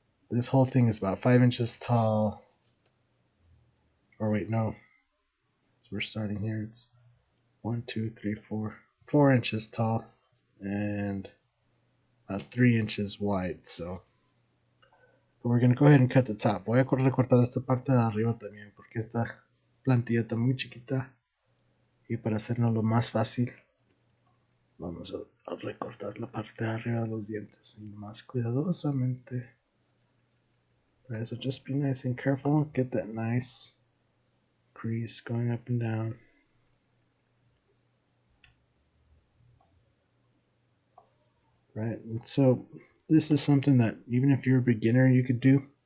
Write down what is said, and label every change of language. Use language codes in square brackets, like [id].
[en] This whole thing is about 5 inches tall. Or wait, no. So we're starting here. It's 1, 2, 3, 4. 4 inches tall. And about 3 inches wide. So we're going to go ahead and cut the top. [es] Voy a recortar esta parte de arriba también, porque esta plantilla está muy chiquita. Y para hacernoslo más fácil, vamos a recortar la parte de arriba de los dientes. Y más cuidadosamente. [en] Right, so just be nice and careful. Get that nice crease going up and down. Right, and so this is something that even if you're a beginner you could do.